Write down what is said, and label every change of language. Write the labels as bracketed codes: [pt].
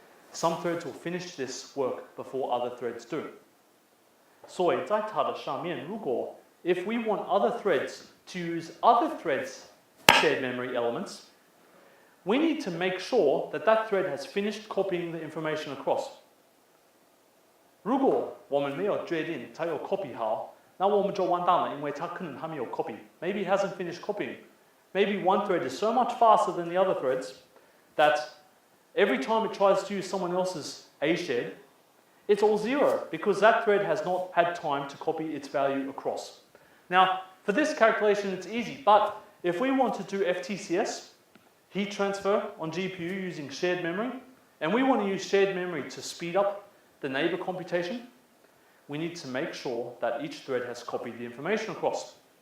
[en] Some threads will finish this work before other threads do. [zh] 所以在它的上面，如果 [en] if we want other threads to use other threads' shared memory elements, we need to make sure that that thread has finished copying the information across. [zh] 如果我们没有决定它有 copy 好，那我们就完蛋了，因为它可能还没有 copy. [en] Maybe it hasn't finished copying. Maybe one thread is so much faster than the other threads that every time it tries to use someone else's A shared, it's all 0 because that thread has not had time to copy its value across. Now, for this calculation, it's easy, but if we want to do FTCS, heat transfer on GPU using shared memory, and we want to use shared memory to speed up the neighbor computation, we need to make sure that each thread has copied the information across.